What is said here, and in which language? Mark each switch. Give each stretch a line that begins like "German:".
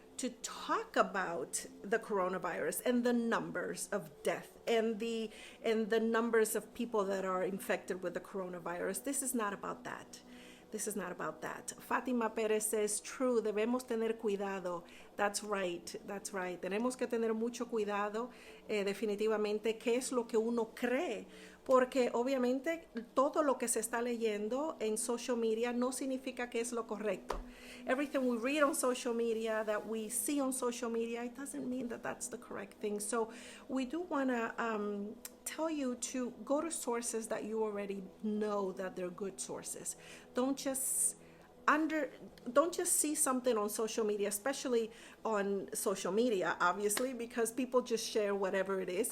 English: to talk about the coronavirus and the numbers of death and the numbers of people that are infected with the coronavirus. This is not about that. This is not about that. Fátima Pérez says, true,
Spanish: debemos tener cuidado.
English: That's right, that's right.
Spanish: Tenemos que tener mucho cuidado, definitivamente, qué es lo que uno cree. Porque obviamente todo lo que se está leyendo en
English: social media
Spanish: no significa que es lo correcto.
English: Everything we read on social media, that we see on social media, it doesn't mean that that's the correct thing. So we do want to tell you to go to sources that you already know that they're good sources. Don't just see something on social media, especially on social media, obviously, because people just share whatever it is.